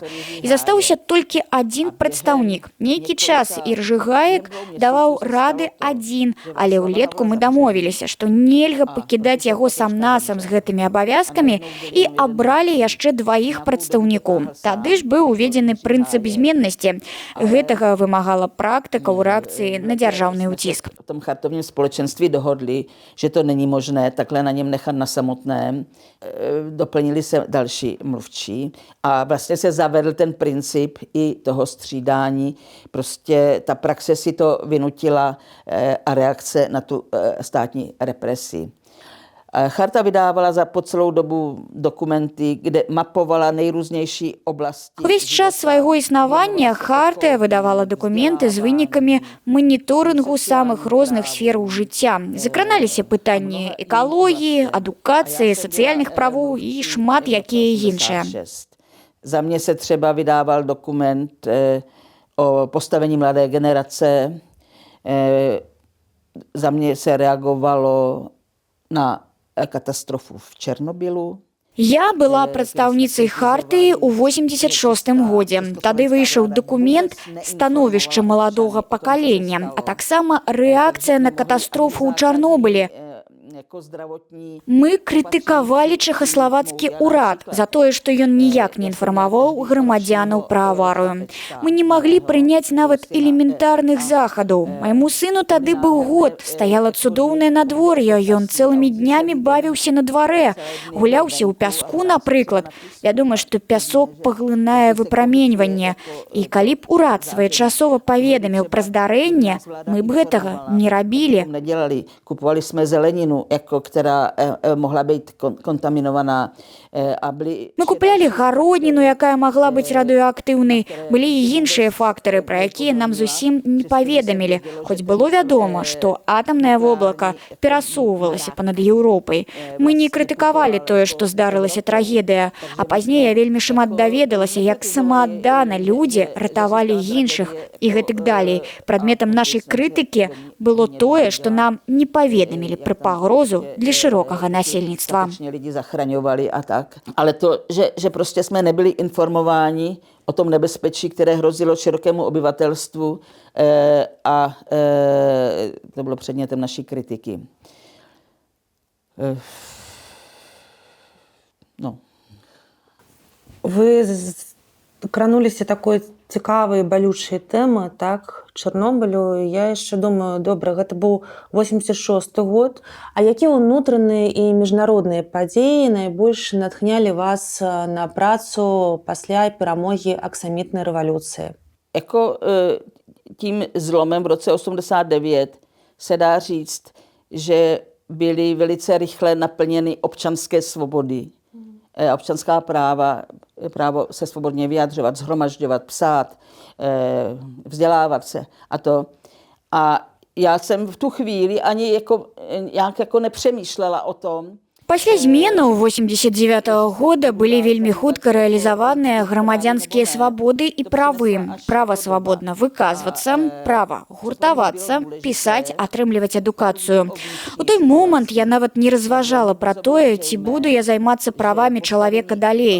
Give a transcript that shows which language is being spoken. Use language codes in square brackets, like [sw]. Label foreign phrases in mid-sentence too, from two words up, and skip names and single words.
[be] І застаўся толькі адзін прадстаўнік. Нейкі час Іржы Гаек даваў рады адзін, але ўлетку мы дамовіліся, што нельга пакідаць яго сам-насам з гэтымі абавязкамі, і абралі яшчэ 2 прадстаўнікоў. Тады ж быў уведзены прынцып зменнасці. Гэтага вымагала практыка ў рэакцыі на дзяржаўны ўціск. [cs] V tom chartovním společenství dohodli, že to není možné takhle na něm nechat na samotném. Doplnili se další mluvčí a vlastně se zavedl ten princip i toho střídání. Prostě ta praxe si to vynutila a reakce na tu státní represi. Charta vydávala po celou dobu dokumenty, kde mapovala nejrůznější oblasti. [be] Увесь час свайго існавання Хартыя выдавала дакументы з вынікамі маніторынгу самых розных сфераў жыцця. Закраналіся пытанні экалогіі, адукацыі, сацыяльных правоў і шмат якія іншыя. [cs] Za mě se třeba vydával dokument o postavení mladé generace. Za mě se reagovalo na katastrofu v Černobylu. [be] Я была прадстаўніцай Хартыі ў 86-м годзе. Тады выйшаў дакумент «Становішча маладога пакалення», а таксама рэакцыя на катастрофу ў Чарнобылі. Мы крытыкавалі чэхаславацкі ўрад за тое, што ён ніяк не інфармаваў грамадзянаў пра аварыю. Мы не маглі прыняць нават элементарных захадаў. Майму сыну тады быў год, стаяла цудоўнае надвор'е, ён цэлымі днямі бавіўся на дварэ, гуляўся ў пяску, напрыклад. Вядома, што пясок паглынае выпраменьванне. І калі б урад своечасова паведаміў пра здарэнне, мы б гэтага не рабілі. [cs] Kupovali jsme zeleninu, která mohla být kontaminovaná. [be] Мы куплялі гародніну, якая магла быць радыеактыўнай. Былі і іншыя фактары, пра якія нам зусім не паведамілі, хоць было вядома, што атамнае воблака перасоўвалася па-над Еўропай. Мы не крытыкавалі тое, што здарылася трагедыя, а пазней я вельмі шмат даведалася, як самааддана людзі ратавалі іншых і гэтак далей. Прадметам нашай крытыкі было тое, што нам не паведамілі пра пагрозу для шырокага насельніцтва. [cs] Lidi zachraňovali a tak. Ale to, že prostě jsme nebyli informováni o tom nebezpečí, které hrozilo širokému obyvatelstvu a to bylo předmětem naší kritiky. No. [be] Вы крануліся такой цікавай балючай тэмы, так, Чарнобылю. Я яшчэ думаю, добра, гэта быў 86-й год. А якія ўнутраныя і міжнародныя падзеі найбольш натхнялі вас на працу пасля перамогі аксамітнай рэвалюцыі? [cs] Jako tím zlomem v roce 89 se dá říct, že byly velice rychle naplněny občanské svobody, občanská práva, právo se svobodně vyjadřovat, shromažďovat, psát, vzdělávat se a to. A já jsem v tu chvíli ani jako nepřemýšlela o tom. [be] Пасля зменаў 89-го года былі вельмі хутка рэалізаваныя грамадзянскія свабоды і правы. Права свабодна выказвацца, права гуртавацца, пісаць, атрымліваць адукацыю. У той момант я нават не разважала пра тое, ці буду я займацца правамі чалавека далей.